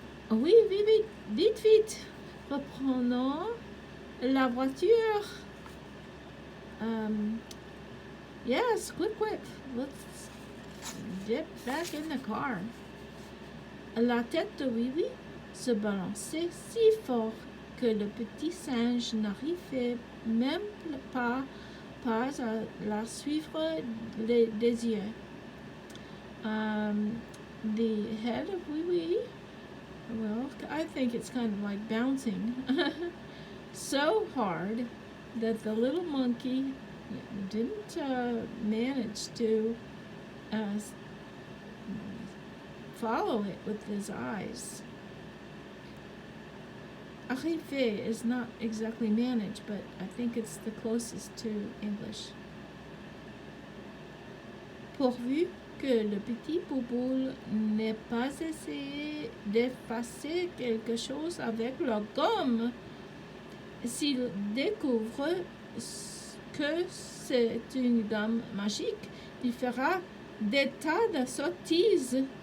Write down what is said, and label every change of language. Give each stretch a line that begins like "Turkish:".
French: Oui, vite, reprenons la voiture.
English: Yes, quick, let's get back in the car.
French: La tête de Oui Oui se balançait si fort que le petit singe n'arrivait même pas à la suivre des yeux.
English: The head of Oui Oui, well, I think it's kind of like bouncing so hard that the little monkey didn't manage to follow it with his eyes. Arriver is not exactly manage, but I think it's the closest to English.
French: Pourvu que le petit Bouboule n'ait pas essayé d'effacer quelque chose avec la gomme. S'il découvre que c'est une gomme magique, il fera des tas de sottises.